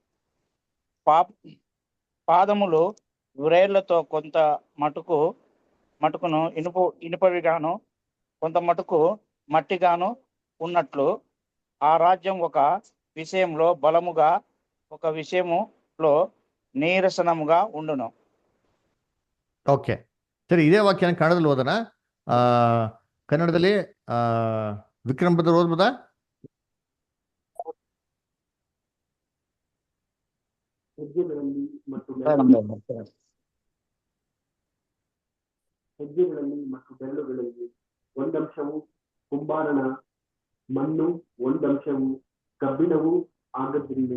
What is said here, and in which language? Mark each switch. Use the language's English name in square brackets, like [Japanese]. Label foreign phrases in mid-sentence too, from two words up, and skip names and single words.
[Telugu] పాదములు వ్రేళ్లతో కొంత మటుకును ఇనుపవిగాను, కొంత మటుకు మట్టిగాను ఉన్నట్లు ఆ రాజ్యం ఒక విషయంలో బలముగా, ఒక విషయములో ನೀರಸನముగా ఉండును. [Kannada] ಓಕೆ ಸರಿ, ಇದೇ ವಾಕ್ಯನ ಕನ್ನಡದಲ್ಲಿ ಓದೋಣ. ಕನ್ನಡದಲ್ಲಿ ವಿಕ್ರಮ್ ಬ್ರದರ್ ಓದ್ಬೋದಾ? ಹೆಜ್ಜೆಗಳಲ್ಲಿ ಮತ್ತು ಬೆರಳುಗಳಲ್ಲಿ ಒಂದಂಶವು ಕುಂಬಾರನ ಮಣ್ಣು, ಒಂದಂಶವು ಕಬ್ಬಿಣವೂ ಆಗದಿರುವುದು.